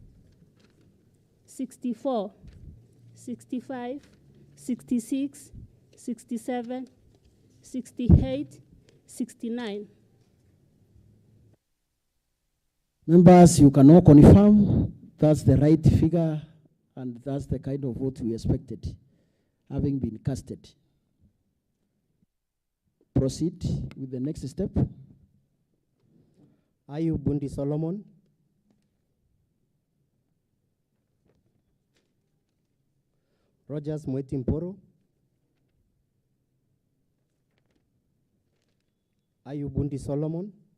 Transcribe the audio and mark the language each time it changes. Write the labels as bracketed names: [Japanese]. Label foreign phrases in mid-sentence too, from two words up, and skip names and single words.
[English] 64, 65, 66, 67, 68, 69. Members, you can all confirm that's the right figure and that's the kind of vote we expected, having been casted. Proceed with the next step. Ayu Bundi Solomon. Rogers Mwetimporo. Ayu Bundi Solomon.